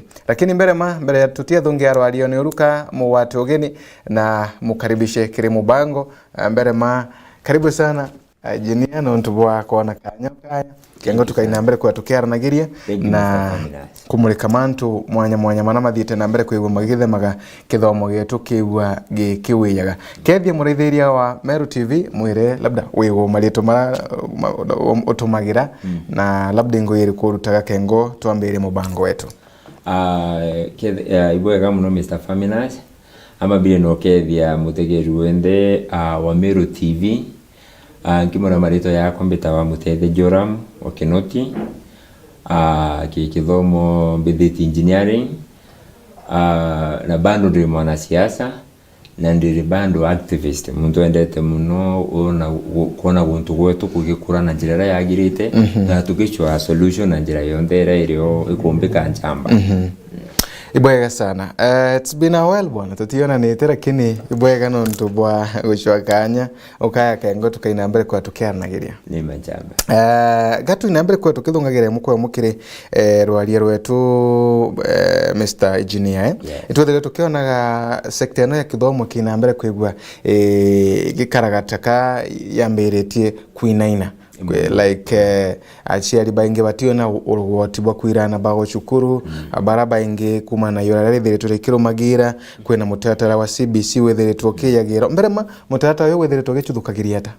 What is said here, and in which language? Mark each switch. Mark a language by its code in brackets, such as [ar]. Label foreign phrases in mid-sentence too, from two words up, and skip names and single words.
[mer] Lakini mbere ya tutia thungi arwario ni uruka muwate ugeni na mukaribishe kiri mubango mbere karibu sana Engineer no ntubwa kona kanya kengo tukaina mbere kwa tukiaranagiria na kumurika mantu mwanya mana mathiite na mbere kwigwa magithemaga kithomo gitu kiwa gikiwiyaga kethia murithiria wa Meru TV mwire labda wigo marito utumagira na labda ngoyiri kurutaga kengo twambire mubango wetu ibwega muno Mr. Faminas ama bile no kethia mutegeru wende wa Meru TV nkimona marito yakwa mbitawa Muthethe Joram wa Kinoti kithomo mbithiti engineering na bando ndi mwanasiasa na ndi bando activist muntu endete muno kuona guntu gwetu kugikura na njira yagirite na tugichwa solution na njira yondera irio ikumbika njamba ibwega sana [en] it's been a while [mer] bwana tutiona ni tera kini ibwega no ntubwa gucwakanya ukaya kengo tukaina mbere kwa tukiaranagiria ni majamba gatu ina mbere kwa tukithungagira mukwe mukire rwaria rwetu Mr. Engineer itwethere tukionaga sector no ya kithomo kina mbere kwigwa gikaragataka yamberetie kuinaina like aciari baingi bationa urugoti bwa kwirana bago cukuru baraba ingi kumana yorare thire turekiro magira kwena mutatara wa CBC wethere tukiyagira mbere mutatara yo wethere tugicuthukagiria ta